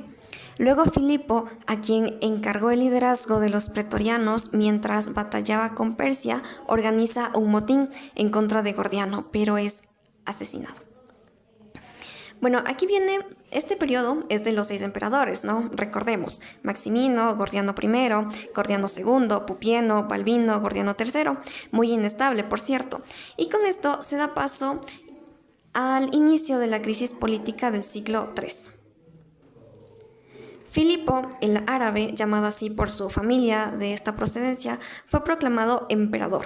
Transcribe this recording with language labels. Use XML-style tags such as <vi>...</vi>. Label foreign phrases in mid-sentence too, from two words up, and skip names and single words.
<es>Luego Filipo, a quien encargó el liderazgo de los pretorianos mientras batallaba con Persia, organiza un motín en contra de Gordiano, pero es asesinado. Bueno, aquí viene, este periodo es de los 6 emperadores, ¿no? Recordemos, Maximino, Gordiano I, Gordiano II, Pupieno, Balbino, Gordiano III, muy inestable, por cierto. Y con esto se da paso al inicio de la crisis política del siglo III. Filipo, el árabe, llamado así por su familia de esta procedencia, fue proclamado emperador.</es>